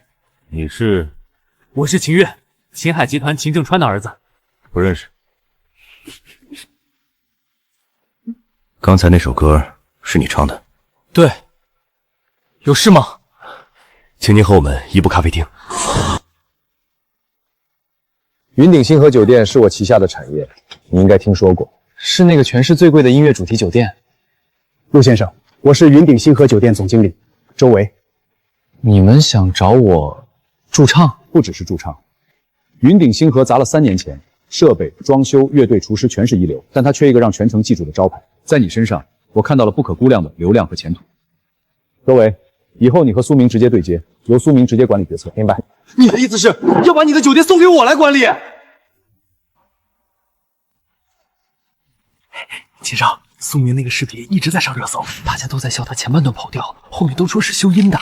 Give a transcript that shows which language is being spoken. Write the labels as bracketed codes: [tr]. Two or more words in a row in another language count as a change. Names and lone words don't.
[zh] 你是？我是秦月，秦海集團秦正川的兒子。不認識。剛才那首歌是你唱的？對。有事嗎？請您和我們移步咖啡廳。雲頂星河酒店是我旗下的產業，你應該聽說過，是那個全市最貴的音樂主題酒店。陸先生，我是雲頂星河酒店總經理周維。你們想找我駐唱？不只是駐唱，雲頂星河砸了3年錢，設備、裝修、樂隊、廚師全是一流，但他缺一個讓全城記住的招牌。在你身上，我看到了不可估量的流量和前途。周維，以後你和蘇明直接對接，由蘇明直接管理決策，明白？你的意思是要把你的酒店送給我來管理？秦少，蘇明那個視頻一直在上熱搜，大家都在笑他前半段跑調，後面都說是修音的。